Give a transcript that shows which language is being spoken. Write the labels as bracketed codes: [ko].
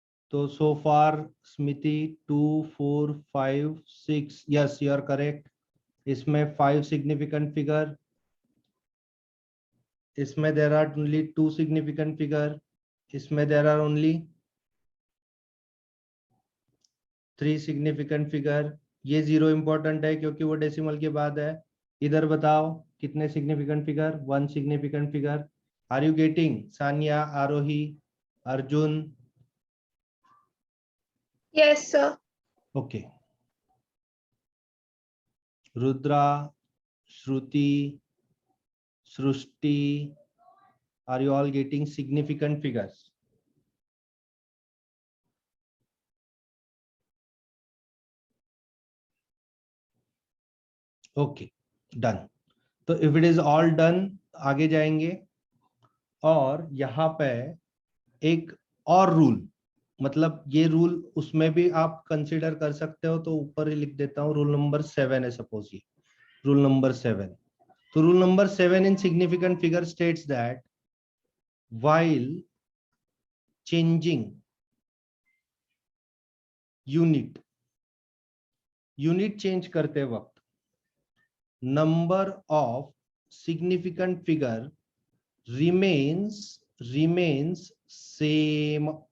[hi] तो [en] so far Smriti 2, 4, 5, 6. Yes, you are correct. इसमें 5 significant figure. [hi] इसमें [en] there are only 2 significant figure. इसमें there are only 3 significant figure. [hi] ये 0 important है क्योंकि वो डेसिमल के बाद है. इधर बताओ कितने significant figure? [en] 1 significant figure. Are you getting? Sanya, Arohi, Arjun? Yes, sir. Okay. Rudra, Shruti, Srushti, are you all getting significant figures? Okay, done. [hi] तो [en] if it is all done, [hi] आगे जाएंगे. और यहाँ पे एक और रूल, मतलब ये रूल उसमें भी आप कंसीडर कर सकते हो, तो ऊपर ही लिख देता हूँ. रूल नंबर 7 है सपोज ये रूल नंबर 7. तो [en] rule number 7 in significant figure states that while changing [hi] unit change करते वक्त [en] Number of significant figure remains same.